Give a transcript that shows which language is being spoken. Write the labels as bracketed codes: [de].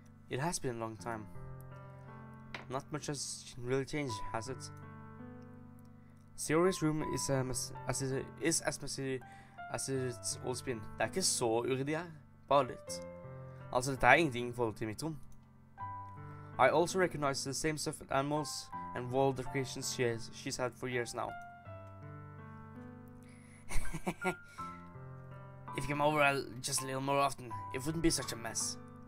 [en] It has been a long time. Not much has really changed, has it? Sayori's room is as messy as it's always been. [no] Det er ikke så uryddig her, bare litt. Altså, dette er ingenting i forhold til mitt rom. [en] I also recognize the same stuffed animals and wall decorations she's had for years now. If you come over just a little more often, it wouldn't be such a mess.